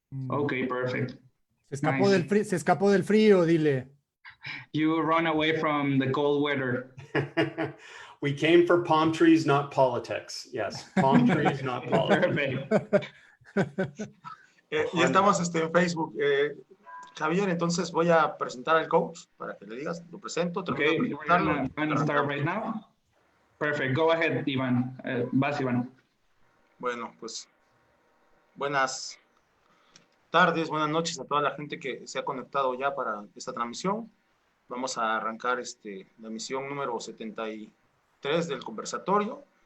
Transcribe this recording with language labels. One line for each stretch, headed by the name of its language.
English: Okay, perfect.
Spanish: Se escapó del frío, dile.
English: You run away from the cold weather. We came for palm trees, not politics. Yes, palm trees, not politics.
Spanish: Y estamos en Facebook. Javier, entonces voy a presentar al coach para que le digas, lo presento.
English: Okay, we're gonna start right now. Perfect, go ahead, Iván.
Spanish: Vas,
English: Iván.
Spanish: Bueno, pues buenas tardes, buenas noches a toda la gente que se ha conectado ya para esta transmisión. Vamos a arrancar la emisión número 73 del Conversatorio.